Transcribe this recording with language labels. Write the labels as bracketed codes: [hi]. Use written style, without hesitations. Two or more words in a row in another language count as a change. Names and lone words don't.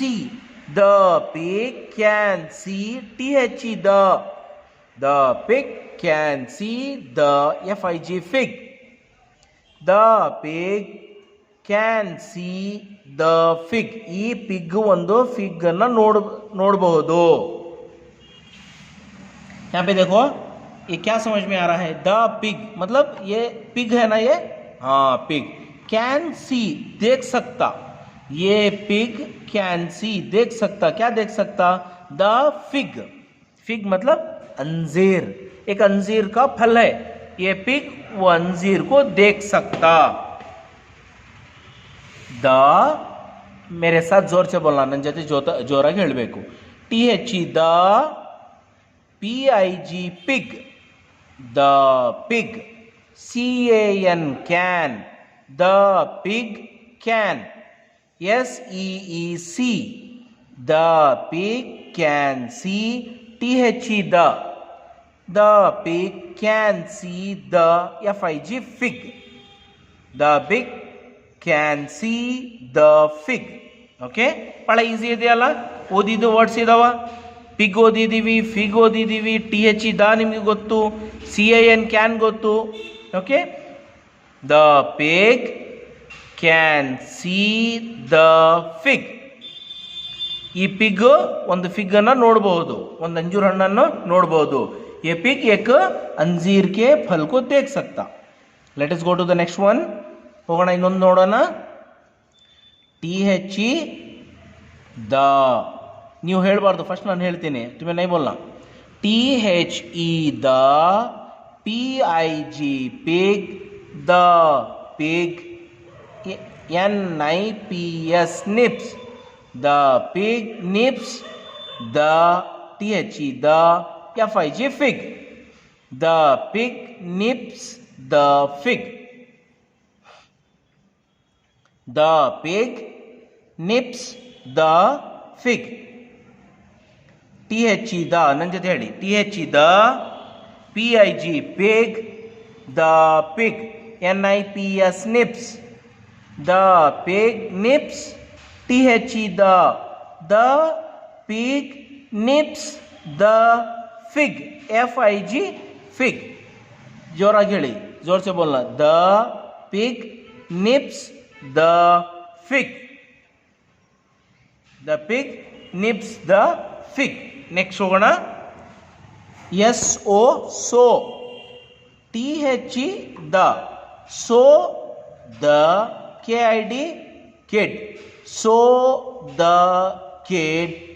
[en] the pig can see. THE the pig can see the FIG fig. the pig can see the fig. [kn] ಈ ಪಿಗ್ ಒಂದು ಫಿಗ್ ಅನ್ನ ನೋಡಬಹುದು. [hi] यहाँ पे देखो, ये क्या समझ में आ रहा है? [en] the pig [hi] मतलब ये पिग है ना, ये हाँ पिग. [en] can see [hi] देख सकता. ये पिग [en] can see [hi] देख सकता. क्या देख सकता? [en] the fig. [hi] फिग मतलब अंजीर. एक अंजीर का फल है. ये पिग वो अंजीर को देख सकता. द, मेरे साथ जोर से बोलना, ನನ್ನ ಜೊತೆ ಜೋರಾಗಿ ಹೇಳಬೇಕು. [en] THE ದ, PIG pig, the pig. CAN can, the pig can. SEEC, the pig can see. THE the pig can see the FIG fig, the pig can see the fig. [kn] ಓಕೆ, ಭಾಳ ಈಸಿ ಇದೆಯಲ್ಲ. ಓದಿದ್ದು ವರ್ಡ್ಸ್ ಇದಾವ. ಪಿಗ್ ಓದಿದ್ದೀವಿ, ಫಿಗ್ ಓದಿದ್ದೀವಿ, [en] THE the [kn] ನಿಮಗೆ ಗೊತ್ತು, [en] CAN can [kn] ಗೊತ್ತು. [en] okay, the pig can see the fig. [kn] ಈ ಪಿಗ್ ಒಂದು ಫಿಗ್ಗನ್ನು ನೋಡ್ಬೋದು, ಒಂದು ಅಂಜೂರ ಹಣ್ಣನ್ನು ನೋಡ್ಬೋದು. [hi] ये पिग एक अंजीर के फल को देख सकता. [en] let us go to the next one. [kn] ಹೋಗೋಣ ಇನ್ನೊಂದು ನೋಡೋಣ. [en] THE the, [kn] ನೀವು ಹೇಳಬಾರ್ದು, ಫಸ್ಟ್ ನಾನು ಹೇಳ್ತೀನಿ, [hi] तुम्हें नहीं बोलना. [en] THE ದ, PIG pig, the pig, NIPS nips, the pig nips, द THE द FIG fig, the pig nips the fig, the pig nips the fig. THE ದ, [kn] ನನ್ನ ಜೊತೆ ಹೇಳಿ, [en] THE ದ, PIG pig, the pig, NIPS nips, the pig nips. THE the pig nips the फिग, FIG फिग. [kn] ಜೋರಾಗಿ ಹೇಳಿ, [hi] जोर से बोलना. [en] the pig nips the fig, the pig nips the fig. नेक्स्ट होಗೋಣ. SO सो, THE द, so the, KID kid, so the kid.